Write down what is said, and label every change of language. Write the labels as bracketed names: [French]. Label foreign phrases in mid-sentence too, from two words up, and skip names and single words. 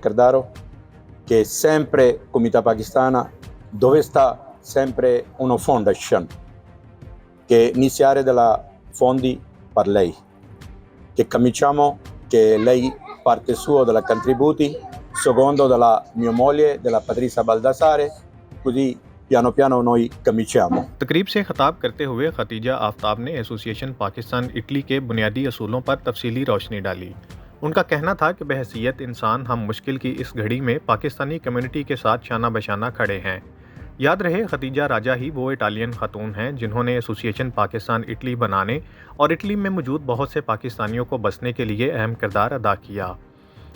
[Italian] Cardaro che sempre comunità pakistana dove sta sempre una foundation che iniziare dalla fondi per lei che cominciamo che lei parte sua della contributi secondo della mia moglie della Patrizia Baldassare così piano piano noi cominciamo۔ [Urdu] تقریب سے خطاب کرتے ہوئے خدیجہ آفتاب نے ایسوسی ایشن پاکستان اٹلی کے بنیادی اصولوں پر تفصیلی روشنی ڈالی۔ ان کا کہنا تھا کہ بحیثیت انسان ہم مشکل کی اس گھڑی میں پاکستانی کمیونٹی کے ساتھ شانہ بشانہ کھڑے ہیں۔ یاد رہے خدیجہ راجہ ہی وہ اٹالین خاتون ہیں جنہوں نے ایسوسی ایشن پاکستان اٹلی بنانے اور اٹلی میں موجود بہت سے پاکستانیوں کو بسنے کے لیے اہم کردار ادا کیا۔